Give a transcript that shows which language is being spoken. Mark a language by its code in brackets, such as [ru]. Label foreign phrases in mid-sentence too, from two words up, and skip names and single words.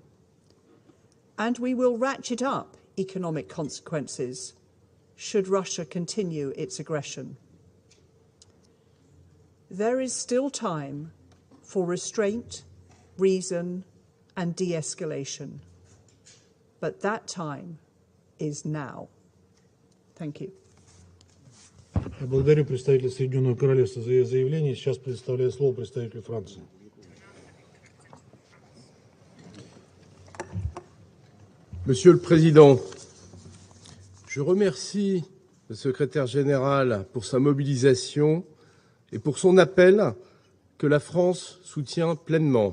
[en] And we will ratchet up economic consequences should Russia continue its aggression. There is still time for restraint, reason, and de-escalation. But that time is now. Thank you. [ru] Я благодарю представителя Соединенного Королевства за ее заявление. Сейчас предоставляю слово представителю Франции. [fr] Monsieur le Président, je remercie le secrétaire général pour sa mobilisation et pour son appel que la France soutient pleinement.